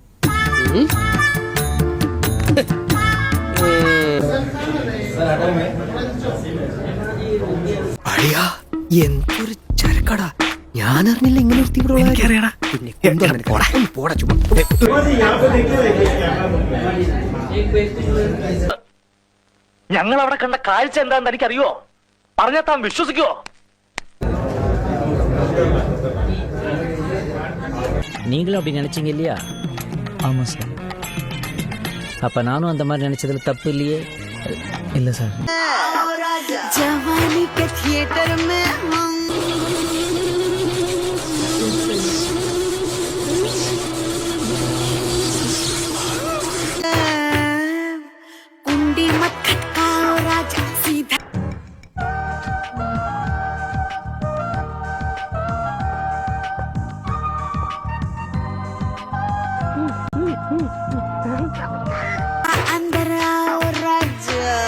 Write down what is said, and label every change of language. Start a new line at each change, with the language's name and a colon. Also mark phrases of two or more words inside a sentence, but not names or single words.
Malayalam: അടിയാ, എന്തൊരു ചരക്കടാ. ഞാൻ അറിഞ്ഞില്ല ഇങ്ങനെ ഒരു തീവ്രവാദിയാ. പോടാ ചുമ്മാ. ഞങ്ങൾ അവിടെ കണ്ട കാഴ്ച എന്താന്ന് എനിക്കറിയോ? പറഞ്ഞാൽ താൻ വിശ്വസിക്കുവോ?
Tamil: நீங்களும் அப்படி நினைச்சீங்க இல்லையா? ஆமாம் சார். அப்போ நானும் அந்த மாதிரி நினைச்சதுல தப்பு இல்லையே? இல்லை சார்.
Hindi: जवानी के थिएटर में हम कुंडी मत खटकाओ राजा, सीधा अंदर आओ राजा.